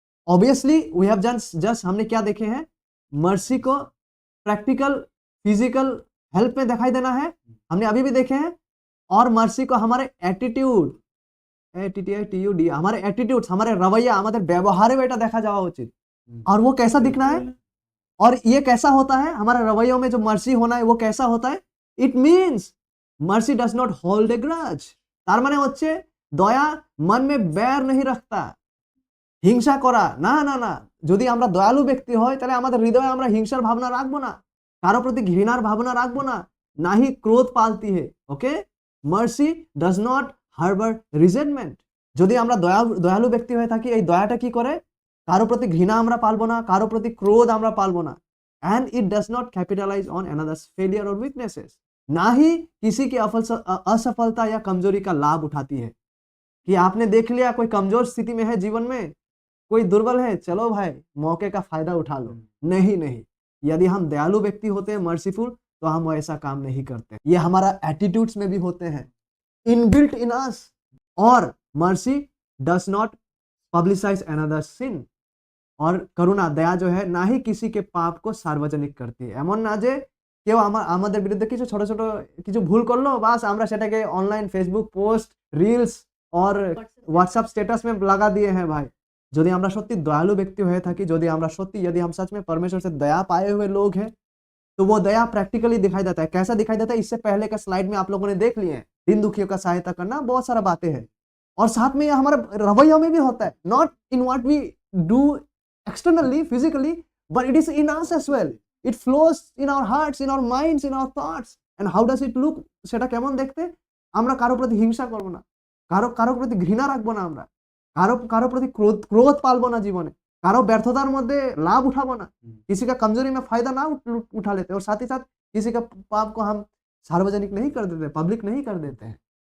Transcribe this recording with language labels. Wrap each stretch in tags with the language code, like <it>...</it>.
<en>obviously we have just</en> <hi>हमने क्या देखे हैं, मर्सी को प्रैक्टिकल फिजिकल हेल्प में दिखाई देना है, हमने अभी भी देखे हैं, और मर्सी को हमारे एटीट्यूड, एटीट्यूड, हमारे एटीट्यूड्स, हमारे रवैया, हमारे व्यवहार में</hi> <bn>এটা দেখা যাওয়া</bn> <hi>उचित। और वो कैसा दिखना है, और ये कैसा होता है, हमारे रवैयों में जो मर्सी होना है वो कैसा होता है,</hi> <en>It means mercy does not hold a grudge.</en> <bn>তার মানে হচ্ছে দয়া</bn> <hi>मन में बैर नहीं रखता,</hi> <bn>হিংসা করা না না না। যদি আমরা দয়ালু ব্যক্তি হই তাহলে আমাদের হৃদয়ে আমরা হিংসার ভাবনা রাখবো না, কারো প্রতি ঘৃণার ভাবনা রাখবো না, না ही ক্রোধ পালতি है।</bn> <en>Okay, mercy does not harbour resentment.</en> <bn>যদি আমরা দয়ালু ব্যক্তি হয়ে থাকি, এই দয়াটা কি করে, কারো প্রতি ঘৃণা আমরা পালবো না, কারো প্রতি ক্রোধ আমরা পালবো না।</bn> <en>and it does not capitalise on another's failure और weaknesses,</en> <hi>ना ही किसी की असफलता या कमजोरी का लाभ उठाती है। कि आपने देख लिया कोई कमजोर स्थिति में है जीवन में, कोई दुर्बल है, चलो भाई मौके का फायदा उठा लो, नहीं नहीं। यदि हम दयालु व्यक्ति होते हैं, मर्सीफुल, तो हम ऐसा काम नहीं करते। ये हमारा एटीट्यूड्स में भी होते हैं, इनबिल्ट इन अस।</hi> <en>और mercy does not publicise another sin.</en> <hi>और करुणा, दया जो है, ना ही किसी के पाप को सार्वजनिक करती है।</hi> <bn>এমন না যে কেউ আমাদের বিরুদ্ধে কিছু ছোট ছোট কিছু ভুল করলো, বাস আমরা সেটাকে অনলাइन</bn> <hi>फेसबुक पोस्ट, रील्स और व्हाट्सएप स्टेटस में लगा दिए हैं। भाई</hi> <bn>যদি আমরা সত্যি দয়ালু ব্যক্তি হয়ে থাকি, যদি আমরা সত্যি,</bn> <hi>यदि हम सच में परमेश्वर से दया पाए हुए लोग हैं, तो वो दया प्रैक्टिकली दिखाई देता है। कैसा दिखाई देता है, इससे पहले का स्लाइड में आप लोगों ने देख लिए हैं। दीन दुखियों का सहायता करना, बहुत सारा बातें हैं। और साथ में ये हमारे रवैयों में भी होता है,</hi> <en>Not in what we do externally, physically, but it is in us as well. It flows in our hearts, in our minds, in our thoughts. And how does it look?</en> <bn>সেটা কেমন দেখতে? আমরা কারো প্রতি হিংসা করব না, কারো প্রতি ঘৃণা রাখবো না, আমরা কারো প্রতি ক্রোধ পালবো না জীবনে, কারো ব্যর্থতার মধ্যে লাভ उठाबो ना,</bn> <hi>किसी का कमजोरी में फायदा ना उठा लेते, और साथ ही साथ किसी का पाप को हम सार्वजनिक नहीं कर देते, पब्लिक नहीं कर देते हैं।</hi>